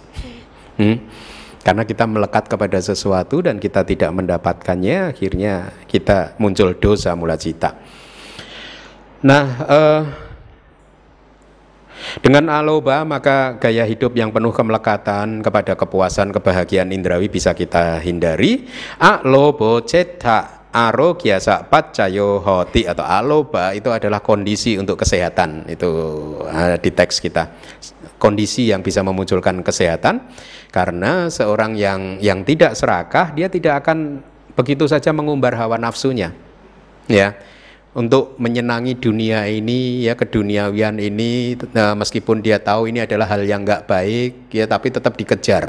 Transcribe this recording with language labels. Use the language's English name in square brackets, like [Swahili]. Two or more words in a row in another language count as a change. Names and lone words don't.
[Indonesian] Karena kita melekat kepada sesuatu dan kita tidak mendapatkannya, akhirnya kita muncul [Pali] dosa mula cita. [Indonesian] Nah, dengan aloba maka gaya hidup yang penuh kemelekatan kepada kepuasan, kebahagiaan indrawi bisa kita hindari. [Pali] Alobo ceta arogyasa paccayo hoti, [Indonesian] atau aloba itu adalah kondisi untuk kesehatan. Itu di teks kita, kondisi yang bisa memunculkan kesehatan. Karena seorang yang tidak serakah, dia tidak akan begitu saja mengumbar hawa nafsunya ya, untuk menyenangi dunia ini ya, keduniawian ini, meskipun dia tahu ini adalah hal yang nggak baik ya, tapi tetap dikejar.